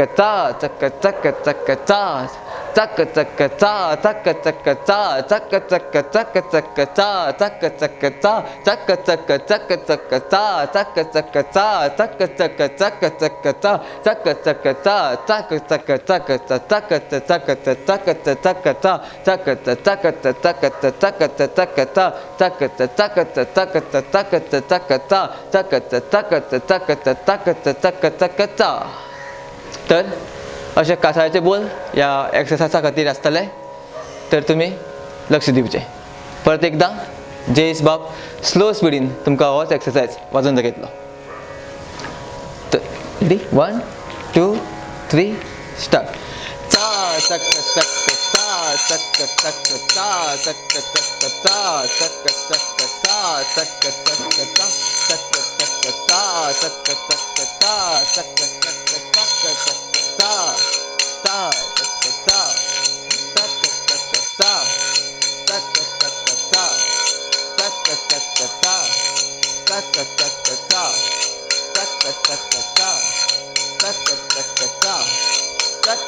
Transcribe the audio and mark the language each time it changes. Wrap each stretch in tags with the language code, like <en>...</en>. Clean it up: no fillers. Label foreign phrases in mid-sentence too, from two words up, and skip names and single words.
<kok>चा चक्क चक्क चक्क चा चक्क चक्क चा चक्क चक्क चा चक्क चक्क चक्क चक्क चा चक्क चक्क चा चक्क चक्क चक्क चक्क चा चक्क चक्क चा चक्क चक्क चक्क चक्क चा चक्क चक्क चा चक्क चक्क चक्क चा चक्क चक्क चक्क चक्क चा चक्क चक्क चक्क चक्क चक्क चा चक्क चक्क चक्क चक्क चक्क चा चक्क चक्क चक्क चक्क चक्क चा. तर अशे कासाळेचे बोल ह्या एक्सरसायजा खातीर आसतले. तर तुमी लक्ष दिवचें. परत एकदां जयेश बाब स्लो स्पिडीन तुमकां होच एक्सरसायज वाजोवन दाखयतलो. तर रेडी 1 2 3 स्टार्ट. चा चक्क चक्क चा चक्क चक्क चा चक्क चक्क चा चक्क चक्क चा चक्क चक्क चा चक्क चक्क चा चक्क चक्क चा चक्क चक्क चक्क चक्क चा चा चक्क चा चक्क चक्क चा चक्क चक्क चा चक्क चक्क चा चक्क चक्क चा चक्क चक्क चा चक्क चक्क चा चक्क</kok>